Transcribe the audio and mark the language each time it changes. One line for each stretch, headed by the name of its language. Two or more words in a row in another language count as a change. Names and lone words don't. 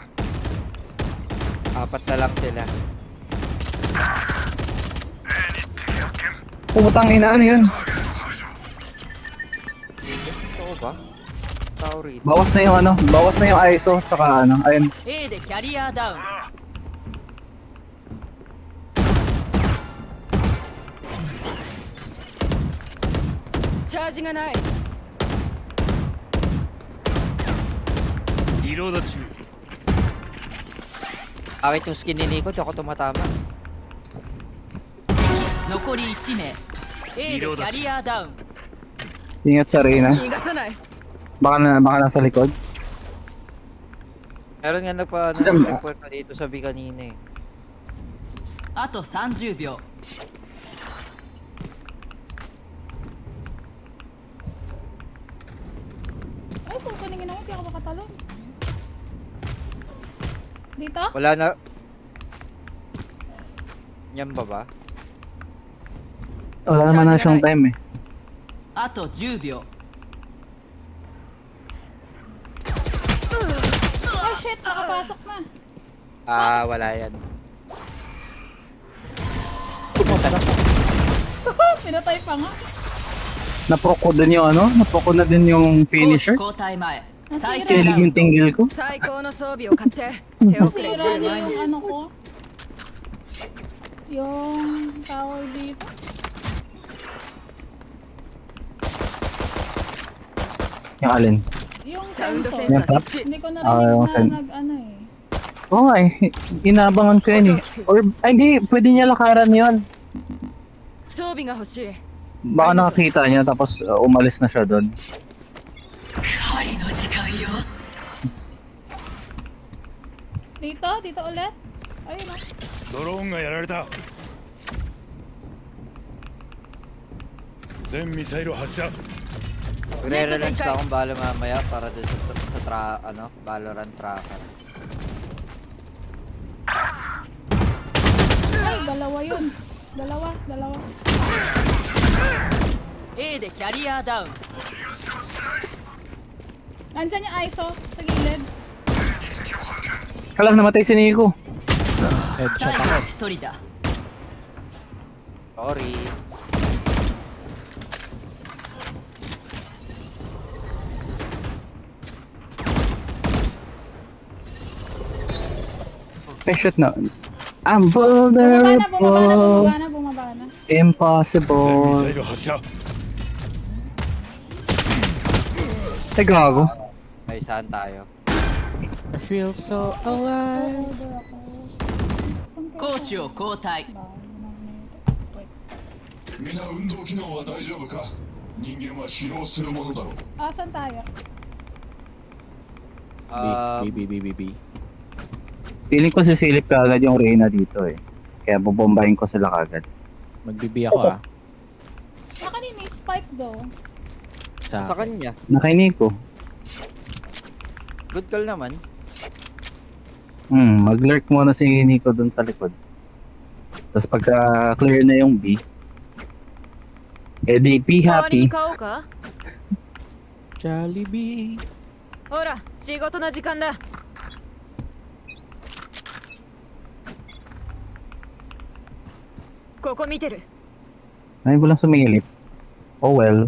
Filipino: Apat na lang sila. Putang ina, ano yun? Totoo ba? Tao rito. Bawas na yung ano, bawas na yung ISO, saka ano, ayun.
Japanese: A でキャリアダウンチャージがないリロード中
Filipino: Bakit yung skin ni Nico, di ako tumatama.
Japanese: 残り1名 A でキャリアダウン
Filipino: Ingat sa Reyna.
Japanese: 逃がさない
Filipino: Baka nasa likod. Meron nga Alam- nagpa-report na dito sa B kanina eh.
Japanese: あと30秒
Filipino: Ito Dito? Wala na. Yan ba? Wala naman na siyang time eh.
Japanese: あと10秒
English: Oh shit,
Filipino: nakapasok na. Wala yan. Pinatay pa nga. Naproc ko din yung ano? Naproc ko na din yung
Japanese: 攻守
Filipino: finisher.
Japanese: 交代前
Filipino: Nasira
Japanese: 最
Filipino: na.
Japanese: 終ラ
Filipino: Kilig
Japanese: ウン
Filipino: yung
Japanese: ド
Filipino: tinggil ko.
Japanese: 最高の装備を買って手遅れに
Filipino: Nasira
Japanese: なる
Filipino: niya
Japanese: 前に
Filipino: yung ano ko. Yung tower dito. Yung alin. Yung
Japanese: サウンドセ
Filipino: sensor.
Japanese: ンサー設置
Filipino: Hindi ko yung narinig na sen- nag-ano eh. Oo nga eh. Inabangan ko yan eh. Or, ay hindi. Pwede niya lakaran yun.
Japanese: 装備が欲しい
Filipino: Baka nakakita niya tapos umalis na siya doon.
Japanese: 針の時間よ
Filipino: Dito? Dito ulit? Ayun o.
Japanese: ドローンがやられた全ミサイル発射
Filipino: Magre-relaunch na akong bala mamaya para dun sa Valorant tracker. Ay, dalawa yun. Dalawa.
Japanese: A でキャリアダウン
Filipino: Nandyan yung ISO sa gilid. Kala namatay si Nico. Headshot
Japanese: 最後
Filipino: ako.
Japanese: の1人だ
Filipino: Sorry. May shoot na. I'm Bumaba na.
English: vulnerable.
Japanese: 全ミ
Filipino: Impossible.
Japanese: サイル発射
Filipino: Ay, gago. Ay, saan tayo?
English: I feel so alive.
Filipino: Saan
Japanese: 攻守を交代
Filipino: Wait.
Japanese: 皆運動機能は大丈夫か人間は疲労するものだろう
Filipino: Saan tayo? B. Feeling ko sisilip ka agad yung Reyna dito eh. Kaya bubombahin ko sila kagad. Magbibi ako ah. Kanina yung
English: spike though.
Filipino: Sa kanya. Nakay Nico.
English: Good call
Filipino: naman. Mag-lurk muna si Nico dun sa likod. Tapos pagka clear na yung B, di be
Japanese: 代わり
Filipino: happy.
Japanese: に買おうか
Filipino: Jollibee.
Japanese: ほら仕事の時間だここ見てる
Filipino: Ay, walang sumilip.
English: Oh well.